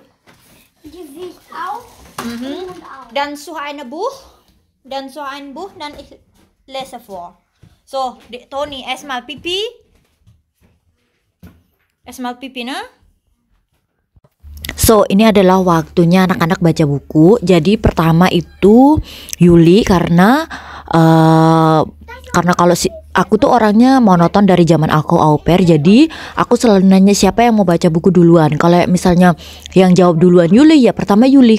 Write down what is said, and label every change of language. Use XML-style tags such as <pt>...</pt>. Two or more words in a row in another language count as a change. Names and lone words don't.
<de>Gesicht auch. Mhm. Und auch. Dann so ein Buch. Dann so ein Buch, dann ich lese vor. So, Tony, erstmal Pipi. Erstmal Pipi, ne? So,</de> <id>ini adalah waktunya anak-anak baca buku. Jadi pertama itu Yuli karena kalau aku tuh orangnya monoton dari zaman aku au pair. Jadi aku selalu nanya siapa yang mau baca buku duluan. Kalau misalnya yang jawab duluan Yuli, ya pertama Yuli.</id>